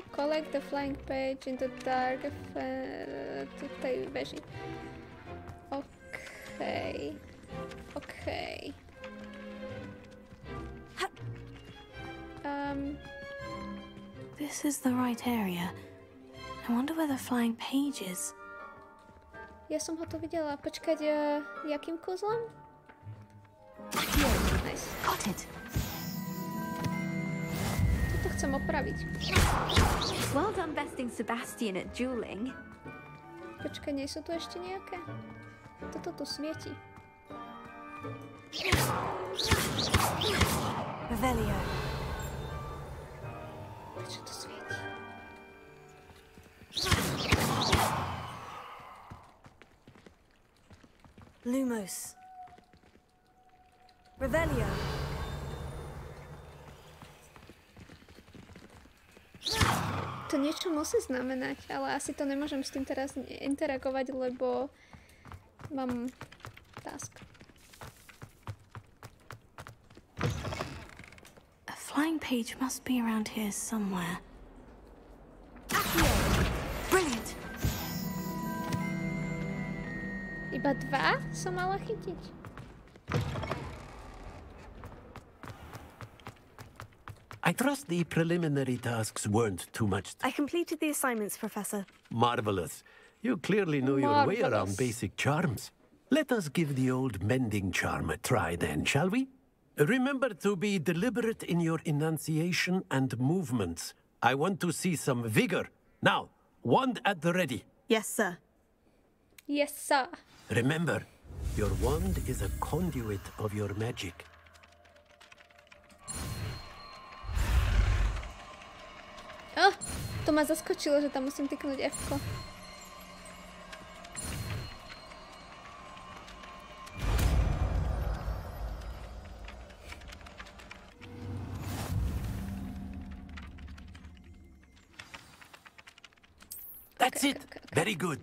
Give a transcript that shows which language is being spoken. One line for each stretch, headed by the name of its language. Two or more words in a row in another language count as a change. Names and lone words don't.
English: Collect the flying page in the dark to
Slovak: tej veži.
English: Okay. Okay. This is the right area. I wonder where the flying page is.
Slovak: Ja som ho tu videla. Počkať, jakým kúzlom?
English: Nice. Got it.
Slovak: Toto chcem opraviť.
English: Well done besting Sebastian at dueling.
Slovak: Počkaj, nie sú tu ešte nejaké? Toto tu svieti. Revelio. Prečo to svieti? Lumos. Revelio. To niečo musí znamenať, ale asi to nemôžem s tým teraz interagovať, lebo mám task.
English: A flying page must be around here somewhere. Brilliant.
Slovak: Iba 2 som mala chytiť.
English: I trust the preliminary tasks weren't too much. I completed the assignments, Professor. Marvelous. You clearly know your way around basic charms. Let us give the old mending charm a try then, shall we? Remember to be deliberate in your enunciation and movements. I want to see some vigor. Now, wand at the ready. Yes, sir. Yes, sir. Remember, your wand is a conduit of your magic.
Slovak: Oh, to ma zaskočilo, že tam musím tyknúť F-ko.
English: That's it. Very good.